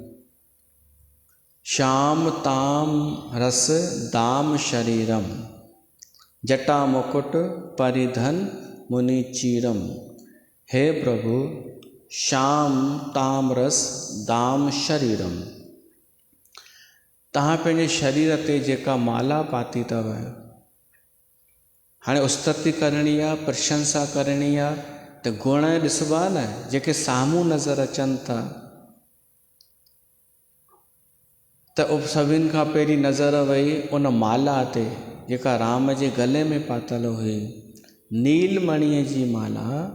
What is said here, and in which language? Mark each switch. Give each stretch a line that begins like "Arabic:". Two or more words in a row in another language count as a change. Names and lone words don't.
Awadhi: श्याम ताम रस दाम शरीरम जटा मुकुट परिधन मुनि चीरम।
Sindhi: हे प्रभु
Awadhi: श्याम ताम रस दाम शरीरम
Sindhi: तव्हां पंहिंजे शरीर ते जेका माला पाती अथव हाणे उस्तति करणी आहे प्रशंसा करणी आहे त गुण ॾिसबा न जेके साम्हूं नज़र अचनि था त सभिनि खां पहिरीं नज़र वई उन माला ते जेका राम जे गले में पातल हुई नीलमणीअ जी माला